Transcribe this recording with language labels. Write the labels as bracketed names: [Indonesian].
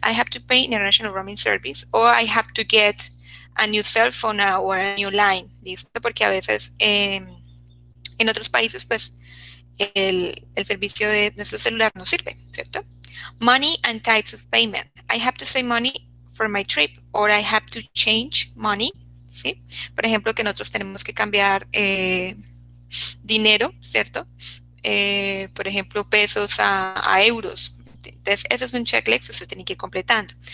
[English] I have to pay international roaming service or I have to get a new cell phone or a new line, ¿listo? [Spanish] Porque a veces en otros países, pues, el servicio de nuestro celular no sirve, ¿cierto? [English] Money and types of payment. I have to save money for my trip or I have to change money, ¿sí? [Spanish] Por ejemplo, que nosotros tenemos que cambiar dinero, ¿cierto? Por ejemplo, pesos a euros. Entonces, eso es un checklist que usted tiene que ir completando.